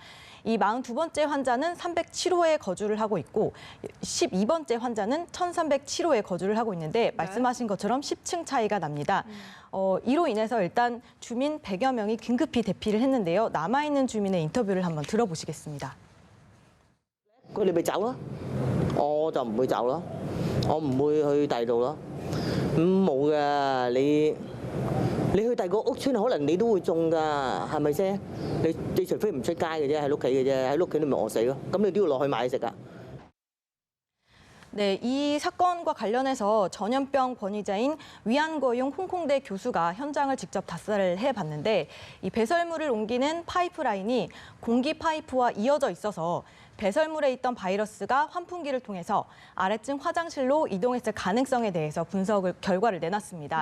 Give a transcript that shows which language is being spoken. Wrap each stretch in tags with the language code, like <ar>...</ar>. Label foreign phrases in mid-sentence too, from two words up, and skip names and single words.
<ko>이 42번째 환자는 307호에 거주를 하고 있고 12번째 환자는 1307호에 거주를 하고 있는데 말씀하신 것처럼 10층 차이가 납니다. 이로 인해서 일단 주민 100여 명이 긴급히 대피를 했는데요. 남아있는 주민의 인터뷰를 한번 들어보시겠습니다.</ko> <yue>佢哋咪走咯，我就唔會走咯，我唔會去第二度咯。冇㗎，你去第二個屋村，可能你都會中㗎，係咪先？你除非唔出街嘅啫，喺屋企嘅啫，喺屋企你咪餓死咯。咁你都要落去買嘢食㗎。</yue> <ko>네, 이 사건과 관련해서 전염병 권위자인 위안거용 홍콩대 교수가 현장을 직접 답사를 해봤는데 이 배설물을 옮기는 파이프라인이 공기 파이프와 이어져 있어서 배설물에 있던 바이러스가 환풍기를 통해서 아래층 화장실로 이동했을 가능성에 대해서 결과를 내놨습니다.</ko>